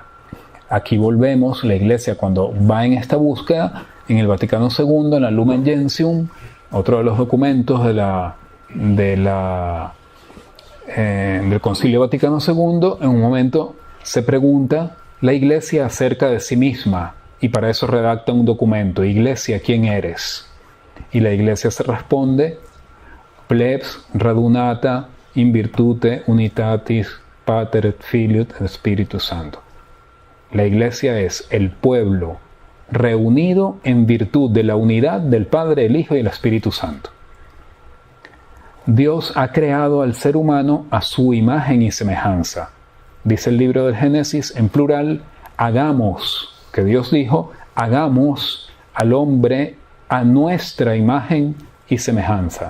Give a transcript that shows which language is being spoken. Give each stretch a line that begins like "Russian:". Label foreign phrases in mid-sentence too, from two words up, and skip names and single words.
Spanish: Aquí volvemos, la Iglesia cuando va en esta búsqueda, en el Vaticano II, en la Lumen Gentium, otro de los documentos del Concilio Vaticano II, en un momento se pregunta la Iglesia acerca de sí misma, y para eso redacta un documento: Iglesia, ¿quién eres? Y la Iglesia se responde:
Latin: plebs radunata in virtute unitatis Pater et Filius et Spiritus Sancto.
Spanish: La Iglesia es el pueblo reunido en virtud de la unidad del Padre, el Hijo y el Espíritu Santo. Dios ha creado al ser humano a su imagen y semejanza. Dice el libro del Génesis en plural: hagamos, que Dios dijo, hagamos al hombre a nuestra imagen y semejanza.